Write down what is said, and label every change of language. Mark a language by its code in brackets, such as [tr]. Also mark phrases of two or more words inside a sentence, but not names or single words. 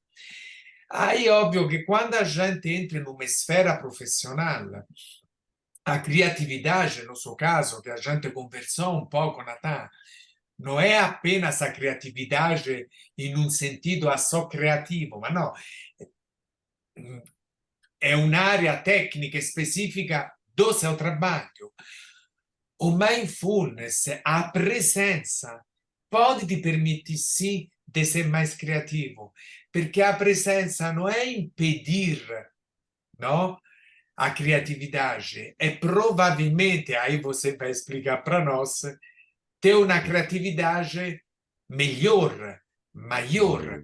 [pt] Aí, óbvio que quando a gente entra numa esfera profissional, a criatividade, no seu caso, que a gente conversou um pouco, Natan, não é apenas a criatividade em um sentido só criativo, mas não, é [it] un'area tecnica specifica [pt] do seu trabalho. O mindfulness, a presença, pode te permitir sim de ser mais criativo, perché a presença não é impedir, não? A criatividade, é provavelmente, aí você vai explicar para nós, ter uma criatividade melhor, maior